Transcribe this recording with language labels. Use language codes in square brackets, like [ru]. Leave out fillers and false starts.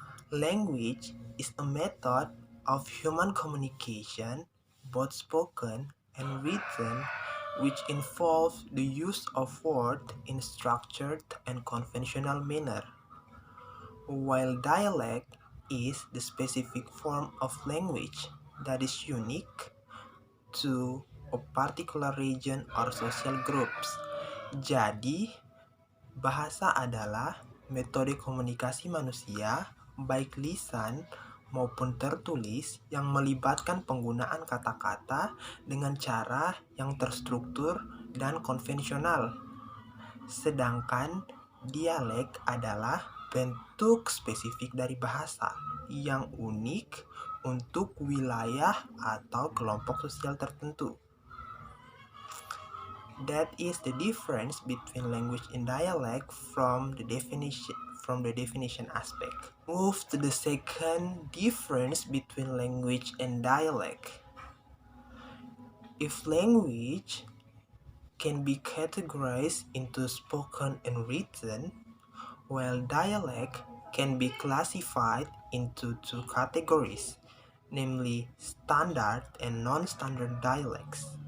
[en] Language is a method of human communication, both spoken and written, which involves the use of words in structured and conventional manner, while dialect is the specific form of language that is unique to a particular region or social groups. [id] Jadi, bahasa adalah metode komunikasi manusia, baik lisan maupun tertulis, yang melibatkan penggunaan kata-kata dengan cara yang terstruktur dan konvensional. Sedangkan dialek adalah bentuk spesifik dari bahasa yang unik untuk wilayah atau kelompok sosial tertentu. [en] That is the difference between language and dialect from the definition aspect. Move to the second difference between language and dialect. If language can be categorized into spoken and written, while dialect can be classified into two categories, namely standard and non-standard dialects.